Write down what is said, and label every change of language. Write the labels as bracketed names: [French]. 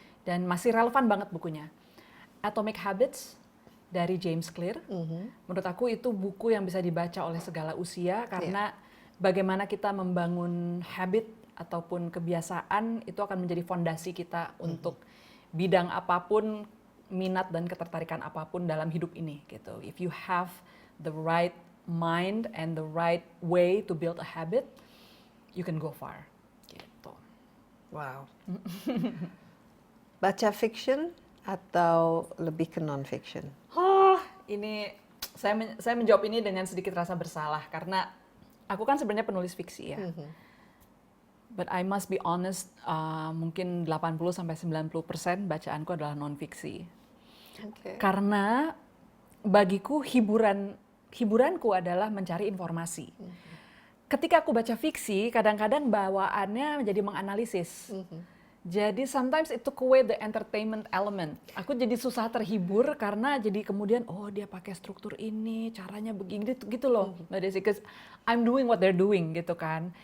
[Indonesian] Dan masih relevan banget bukunya. Atomic Habits dari James Clear. Menurut aku itu buku yang bisa dibaca oleh segala usia karena bagaimana kita membangun habit ataupun kebiasaan itu akan menjadi fondasi kita untuk bidang apapun, minat dan ketertarikan apapun dalam hidup ini gitu. [English] If you have the right mind and the right way to build a habit, you can go far. [Indonesian] Gitu. Wow. Baca fiction atau lebih ke non-fiction? Ini saya menjawab ini dengan sedikit rasa bersalah karena aku kan sebenarnya penulis fiksi ya. [English] But I must be honest, [Indonesian] mungkin 80-90% bacaanku adalah non-fiksi. [English] Okay. [Indonesian] Karena bagiku hiburanku adalah mencari informasi. Ketika aku baca fiksi, kadang-kadang bawaannya menjadi menganalisis. Jadi [English] sometimes it took away the entertainment element. [Indonesian] Aku jadi susah terhibur karena jadi kemudian oh dia pakai struktur ini, caranya begini gitu loh, Mbak Desi. [English] Because I'm doing what they're doing [Indonesian] gitu kan.